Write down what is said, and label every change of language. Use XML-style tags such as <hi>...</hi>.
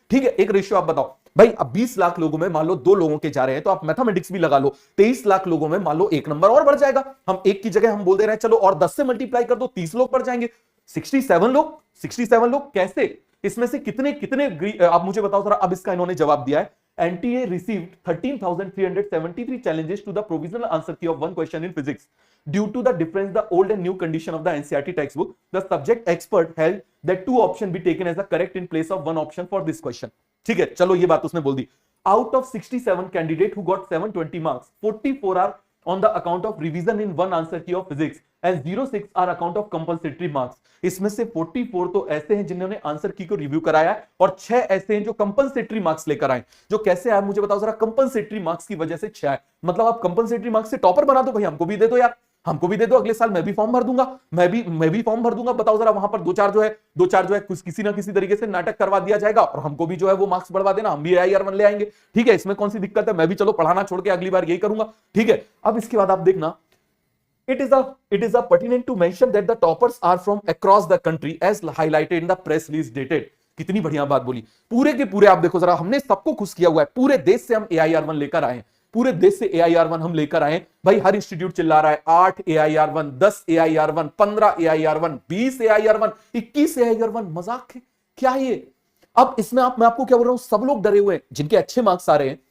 <hi>ठीक है, एक रेशियो आप बताओ भाई। अब 20 लाख लोगों में मान लो 2 लोगों के जा रहे हैं, तो आप मैथमेटिक्स भी लगा लो, 23 लाख लोगों में मान लो एक नंबर और बढ़ जाएगा। हम एक की जगह हम बोल दे रहे हैं चलो और 10 से मल्टीप्लाई कर दो, 30 लोग बढ़ जाएंगे। 67 लोग कैसे? इसमें से कितने कितने आप मुझे बताओ जरा। अब इसका इन्होंने जवाब दिया है,</hi> <en>NTA received 13,373 challenges to the provisional answer key of one question in physics. Due to the difference, the old and new condition of the NCERT textbook, the subject expert held that 2 options be taken as the correct in place of 1 option for this question.</en> <hi>ठीक है, चलो ये बात उसने बोल दी।</hi> <en>Out of 67 candidate who got 720 marks, 44 are on the account of revision in one answer key of physics and 06 are account of compulsory marks.</en> <hi>इसमें से 44 तो ऐसे हैं जिन्होंने आंसर की को रिव्यू कराया है, और 6 ऐसे हैं जो कंपनसेटरी मार्क्स लेकर आए। जो कैसे आए मुझे बताओ जरा। कंपनसेटरी मार्क्स की वजह से 6 आए, मतलब आप कंपनसेटरी मार्क्स से टॉपर बना दो भाई, हमको भी दे दो यार, हमको भी दे दो, अगले साल मैं भी फॉर्म भर दूंगा, मैं भी फॉर्म भर दूंगा। बताओ जरा, वहां पर दो चार जो है किसी ना किसी तरीके से नाटक करवा दिया जाएगा और हमको भी जो है वो मार्क्स बढ़वा देना, हम भी AIR1 ले आएंगे। ठीक है, इसमें कौन सी दिक्कत है? मैं भी चलो पढ़ाना छोड़ के अगली बार यही करूंगा। ठीक है, अब इसके बाद आप देखना,</hi> <en>it is a pertinent to mention that the toppers are from across the country as highlighted in the press release dated.</en> <hi>कितनी बढ़िया बात बोली। पूरे के पूरे आप देखो जरा, हमने सबको खुश किया हुआ है, पूरे देश से हम AIR1 लेकर आए, पूरे देश से AIR1 हम लेकर आए। भाई हर इंस्टीट्यूट चिल्ला रहा है 8 AIR1, 10 AIR1, 15 AIR1, 20 AIR1, 21 AIR1। मजाक है क्या ये? अब इसमें मैं आपको क्या बोल रहा हूं, सब लोग डरे हुए हैं जिनके अच्छे मार्क्स आ रहे हैं।</hi>